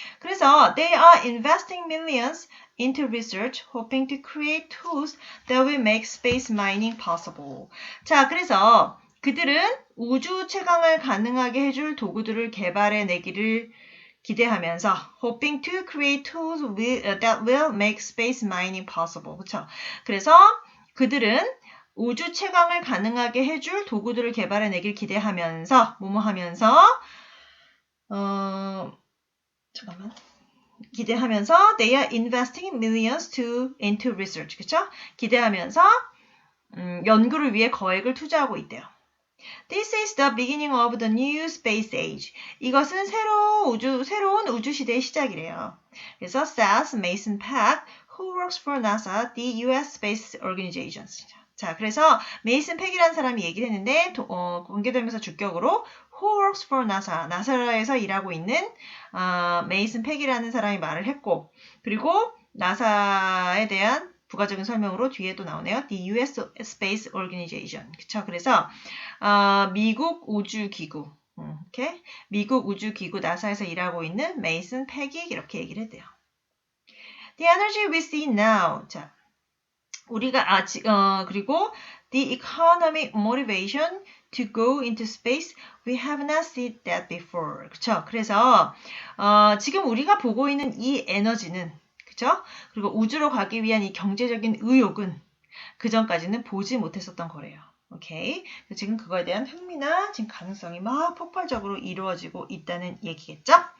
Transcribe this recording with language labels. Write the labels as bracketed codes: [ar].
[en] 그래서 they are investing millions into research, hoping to create tools that will make space mining possible. [ko] 자, 그래서 그들은 우주 채광을 가능하게 해줄 도구들을 개발해내기를 기대하면서 [en] hoping to create tools that will make space mining possible. [ko] 그렇죠? 그래서 그들은 우주 채광을 가능하게 해줄 도구들을 개발해내길 기대하면서 하면서 잠깐만. [en] 기대하면서 they are investing millions into research. [ko] 그쵸? 기대하면서 연구를 위해 거액을 투자하고 있대요. [en] This is the beginning of the new space age. [ko] 이것은 새로운 우주 시대의 시작이래요. [en] 그래서 says Mason Peck, who works for NASA, the U.S. Space Organization. [ko] 자, 그래서 메이슨 팩이라는 사람이 얘기를 했는데 공개되면서 주격으로 [en] who works for NASA, [ko] 나사에서 일하고 있는 메이슨 팩이라는 사람이 말을 했고, 그리고 나사에 대한 부가적인 설명으로 뒤에 또 나오네요. [en] The U.S. Space Organization. 그쵸? [ko] 그래서 미국 우주기구, 이렇게 미국 우주기구 나사에서 일하고 있는 메이슨 팩이 이렇게 얘기를 했대요. [en] The energy we see now. [ko] 자, 우리가 그리고 [en] the economic motivation to go into space, we have not seen that before. [ko] 그쵸? 그래서 지금 우리가 보고 있는 이 에너지는, 그쵸? 그리고 우주로 가기 위한 이 경제적인 의욕은 그 전까지는 보지 못했었던 거래요. 오케이. 지금 그거에 대한 흥미나 지금 가능성이 막 폭발적으로 이루어지고 있다는 얘기겠죠?